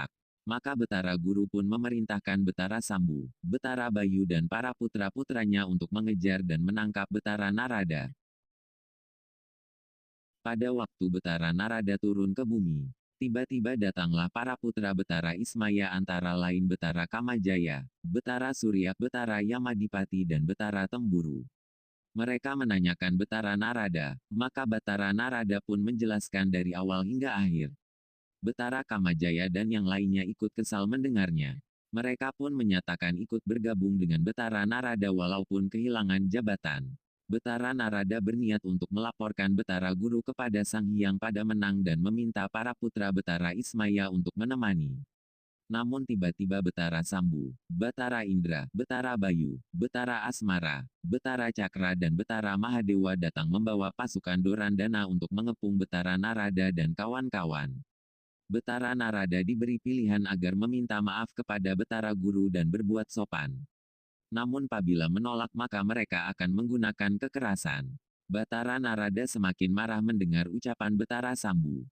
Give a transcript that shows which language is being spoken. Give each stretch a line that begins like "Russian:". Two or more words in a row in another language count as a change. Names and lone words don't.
Indonesian: Maka Betara Guru pun memerintahkan Betara Sambu, Betara Bayu dan para putra-putranya untuk mengejar dan menangkap Betara Narada. Pada waktu Betara Narada turun ke bumi, tiba-tiba datanglah para putra Betara Ismaya antara lain Betara Kamajaya, Betara Surya, Betara Yamadipati dan Betara Temburu. Mereka menanyakan Betara Narada, maka Betara Narada pun menjelaskan dari awal hingga akhir. Betara Kamajaya dan yang lainnya ikut kesal mendengarnya. Mereka pun menyatakan ikut bergabung dengan Betara Narada walaupun kehilangan jabatan. Betara Narada berniat untuk melaporkan Betara Guru kepada Sang Hyang Padamenang dan meminta para putra Betara Ismaya untuk menemani. Namun tiba-tiba Betara Sambu, Betara Indra, Betara Bayu, Betara Asmara, Betara Cakra dan Betara Mahadewa datang membawa pasukan Dorandana untuk mengepung Betara Narada dan kawan-kawan. Betara Narada diberi pilihan agar meminta maaf kepada Betara Guru dan berbuat sopan. Namun apabila menolak maka mereka akan menggunakan kekerasan. Betara Narada semakin marah mendengar ucapan Betara Sambu.